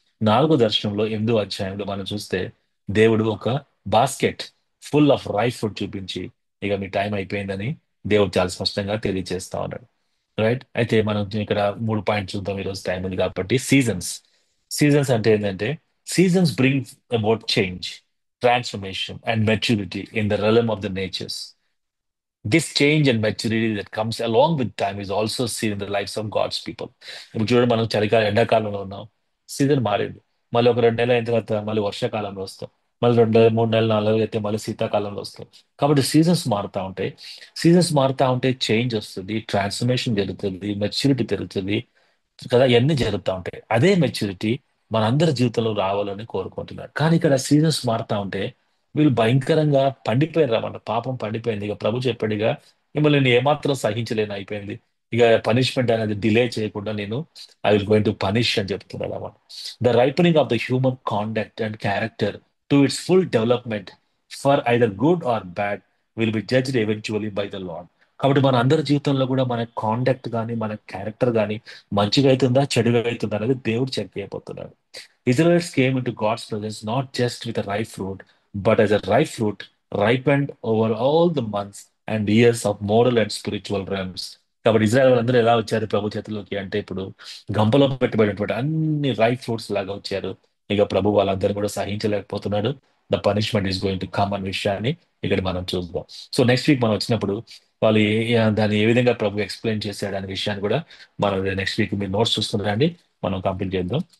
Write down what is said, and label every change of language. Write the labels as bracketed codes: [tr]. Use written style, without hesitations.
[te] నాలుగో దర్శనంలో 8వ అధ్యాయంలో మనం చూస్తే దేవుడు ఒక [en] basket full of rice food [te] చూపించి ఇక మీ టైం అయిపోయిందని దేవుడు చాలా స్పష్టంగా తెలియజేస్తా ఉన్నాడు. రైట్. అయితే మనం ఇక్కడ 3 పాయింట్ చూద్దాం, ఈరోజు టైం ఉంది కాబట్టి. సీజన్స్. సీజన్స్ అంటే ఏంటంటే, [en] Seasons bring about change, transformation and maturity in the realm of the natures. This change and maturity that comes along with time is also seen in the lives of God's people. [te] ఇప్పుడు చూడండి, మనం చలికాలం ఎండాకాలంలో ఉన్నాం, season మారింది. మళ్ళీ ఒక 2 నెలలు అయిన తర్వాత మళ్ళీ వర్షాకాలంలో వస్తాం, మళ్ళీ 2 నెలలు 3 నెలలు 4 నెలలు అయితే మళ్ళీ శీతాకాలంలో వస్తాం. కాబట్టి సీజన్స్ మారుతా ఉంటాయి. సీజన్స్ మారుతా ఉంటే చేంజ్ వస్తుంది, ట్రాన్స్ఫర్మేషన్ జరుగుతుంది, మెచ్యూరిటీ పెరుగుతుంది కదా, ఇవన్నీ జరుగుతూ ఉంటాయి. అదే మెచ్యూరిటీ మనందరి జీవితంలో రావాలని కోరుకుంటున్నారు. కానీ ఇక్కడ సీజన్స్ మారుతా ఉంటే వీళ్ళు భయంకరంగా పండిపోయారు అన్నమాట. పాపం పండిపోయింది. ఇక ప్రభు చెప్పాడుగా, మిమ్మల్ని నేను ఏమాత్రం సహించలేను అయిపోయింది. ఇక పనిష్మెంట్ అనేది డిలే చేయకుండా నేను [en] I will going to punish [te] అని చెప్తున్నాడు అన్నమాట. [en] The ripening of the human conduct and character to its full development for either good or bad will be judged eventually by the lord. [te] కాబట్టి మన అందరి జీవితంలో కూడా మన కాండక్ట్ కానీ మన క్యారెక్టర్ కానీ మంచిగా అవుతుందా చెడుగా అవుతుందా అనేది దేవుడు చెక్ చేయబోతున్నాడు. [en] Israelites came into God's presence not just with a ripe fruit, but as a ripe fruit ripened over all the months and years of moral and spiritual realms. [te] కాబట్టి ఇజ్రాయెల్ వాళ్ళందరూ ఎలా వచ్చారు ప్రభు చేతిలోకి అంటే ఇప్పుడు గంపలో పెట్టబడినటువంటి అన్ని రైప్ ఫ్రూట్స్ లాగా వచ్చారు. ఇక ప్రభు వాళ్ళందరూ కూడా సహించలేకపోతున్నాడు. [en] the punishment is going to come [te] అనే విషయాన్ని ఇక్కడ మనం చూద్దాం. సో నెక్స్ట్ వీక్ మనం వచ్చినప్పుడు వాళ్ళు దాన్ని ఏ విధంగా ప్రభు ఎక్స్ప్లెయిన్ చేశాడు అనే విషయాన్ని కూడా మనం నెక్స్ట్ వీక్ మీరు నోట్స్ చూస్తున్నారండి, మనం కంప్లీట్ చేద్దాం.